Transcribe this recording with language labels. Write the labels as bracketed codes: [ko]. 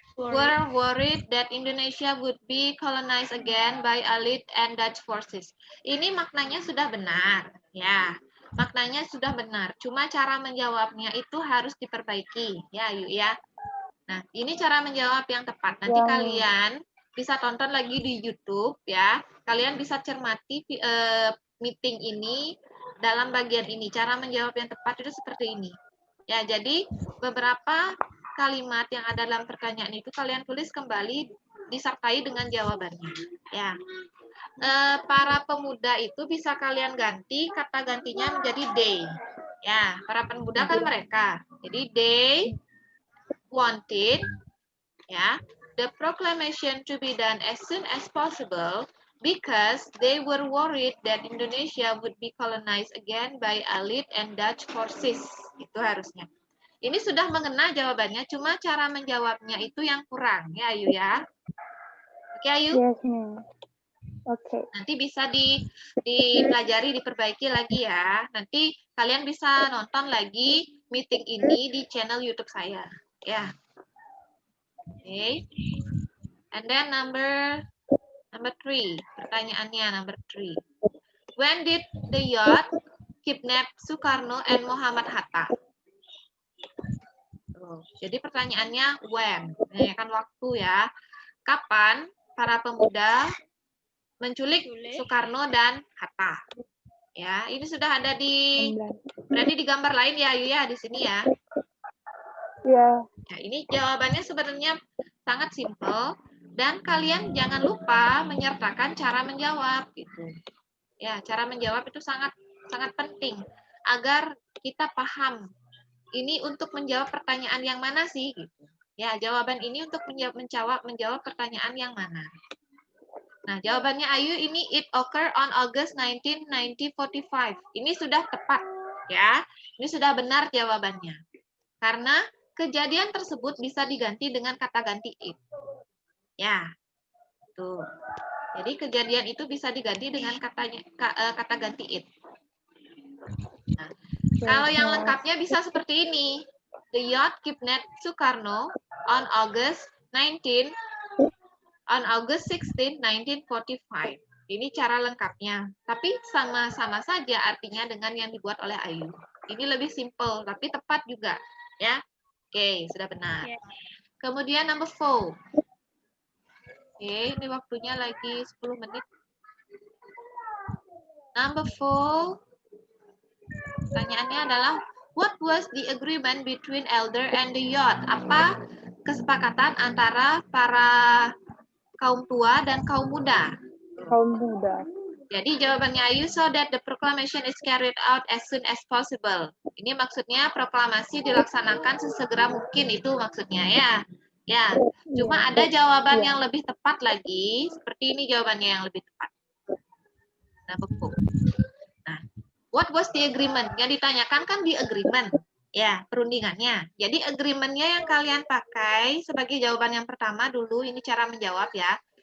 [en] we're worried that Indonesia would be colonized again by Allied and Dutch forces. [id] Ini maknanya sudah benar, ya. Maknanya sudah benar. Cuma cara menjawabnya itu harus diperbaiki, ya, Ayu ya. Nah, ini cara menjawab yang tepat. Nanti kalian bisa tonton lagi di YouTube ya. Kalian bisa cermati meeting ini dalam bagian ini. Cara menjawab yang tepat itu seperti ini. Ya, jadi beberapa kalimat yang ada dalam pertanyaan itu kalian tulis kembali disertai dengan jawabannya. Ya. Para pemuda itu bisa kalian ganti kata gantinya menjadi they. Ya, para pemuda kan mereka. [en] Jadi they wanted the proclamation to be done as soon as possible because they were worried that Indonesia would be colonized again by Allied and Dutch forces. [id] Itu harusnya. Ini sudah mengena jawabannya, cuma cara menjawabnya itu yang kurang, ya Ayu ya. Oke Ayu? [en] Yes, ma'am. Oke. [id] Nanti bisa dipelajari, diperbaiki lagi ya. Nanti kalian bisa nonton lagi meeting ini di channel YouTube saya. Ya. Oke. [en] And then number 3. Pertanyaannya number 3. When did the yacht kidnap Soekarno and Muhammad Hatta? [id] Jadi pertanyaannya when, menanyakan waktu ya. Kapan para pemuda menculik Soekarno dan Hatta? Ya, ini sudah ada berarti di gambar lain ya, Ayu ya, di sini ya. Ya. Ya, ini jawabannya sebenarnya sangat simpel dan kalian jangan lupa menyertakan cara menjawab gitu. Ya, cara menjawab itu sangat penting agar kita paham ini untuk menjawab pertanyaan yang mana sih gitu. Ya, jawaban ini untuk menjawab pertanyaan yang mana. Nah, jawabannya Ayu ini [en] it occurred on August 19, 1945. [id] Ini sudah tepat ya. Ini sudah benar jawabannya. Karena kejadian tersebut bisa diganti dengan kata ganti it. Ya. Tuh. Jadi kejadian itu bisa diganti dengan kata ganti it. Nah, kalau yang lengkapnya bisa seperti ini. [en] The yacht kidnapped Soekarno on August 16, 1945. [id] Ini cara lengkapnya. Tapi sama-sama saja artinya dengan yang dibuat oleh Ayu. Ini lebih simple, tapi tepat juga. Ya, oke, sudah benar. Kemudian number 4. Oke, ini waktunya lagi 10 menit. [en] Number 4. [id] Pertanyaannya adalah, [en] what was the agreement between elder and the yacht? [id] Apa kesepakatan antara para kaum tua dan kaum muda? Kaum muda. Jadi jawabannya Ayu, [en] so that the proclamation is carried out as soon as possible. [id] Ini maksudnya proklamasi dilaksanakan sesegera mungkin, itu maksudnya ya. Ya, cuma ada jawaban yang lebih tepat lagi, seperti ini jawabannya yang lebih tepat. [en] Nah, what was the agreement? [id] Yang ditanyakan kan di agreement, ya, perundingannya. Jadi agreement-nya yang kalian pakai sebagai jawaban yang pertama dulu, ini cara menjawab ya.